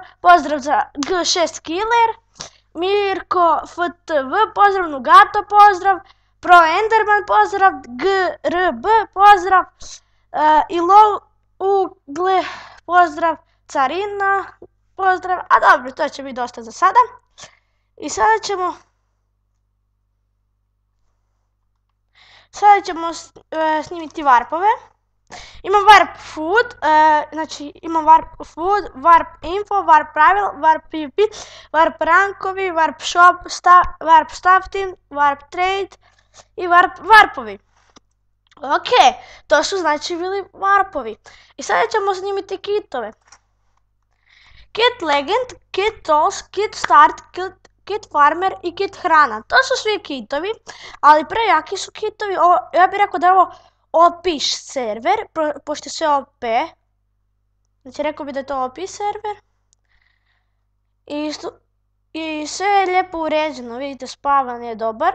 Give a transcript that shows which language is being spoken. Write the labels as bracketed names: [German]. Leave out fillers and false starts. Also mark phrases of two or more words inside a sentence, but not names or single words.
[Croatian] Pozdrav za G6 Killer, Mirko FTV, pozdrav, Nugato pozdrav, Pro Enderman pozdrav, GRB pozdrav, Ilo Ugle pozdrav, Carina pozdrav, a dobro, to će biti dosta za sada. I sada ćemo snimiti varpove. Imam [English] warp food, [Croatian] znači imam [English] warp food, warp info, [Croatian] warp pravil, [English] warp pvp, [Croatian] warp rankovi, [English] warp shop, warp staff team, warp trade [Croatian] i warpovi. Ok, to su znači bili warpovi. I sada ćemo snimiti kitove. [English] Kit legend, kit tools, kit start, kit farmer [Croatian] i kit hrana. To su svi kitovi, ali prejaki su kitovi. Ja bih rekao da je ovo [English] OP server, [Croatian] pošto je sve OP. Znači rekao bih da je to [English] OP server. [Croatian] I sve je lijepo uređeno, vidite, spavan je dobar.